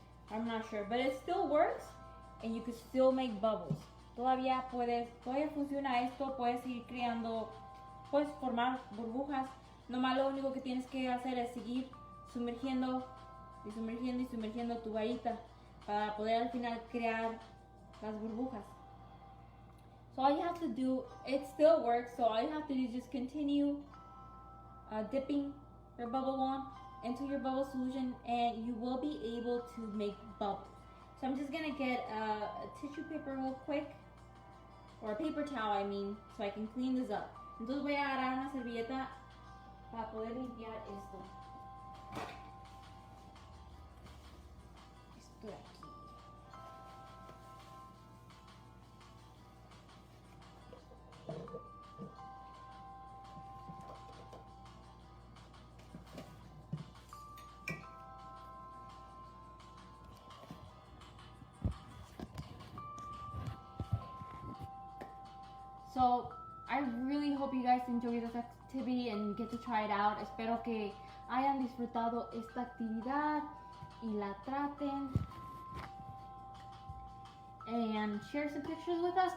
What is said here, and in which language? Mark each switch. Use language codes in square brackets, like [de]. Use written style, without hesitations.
[en] I'm not sure, but it still works and you can still make bubbles. [es] Todavía funciona esto, puedes seguir creando, puedes formar burbujas. Nomás lo único que tienes que hacer es seguir sumergiendo y sumergiendo y sumergiendo tu varita para poder al final crear las burbujas. [en] So all you have to do, it still works, so all you have to do is just continue dipping your bubble wand into your bubble solution and you will be able to make bubbles. So I'm just gonna get a tissue paper real quick, or a paper towel I mean, so I can clean this up. [es] Entonces voy a agarrar una servilleta para poder limpiar esto. Esto de aquí. [en] So I really hope you guys enjoy this activity and get to try it out. [es] Espero que hayan disfrutado esta actividad y la traten. [en] And share some pictures with us.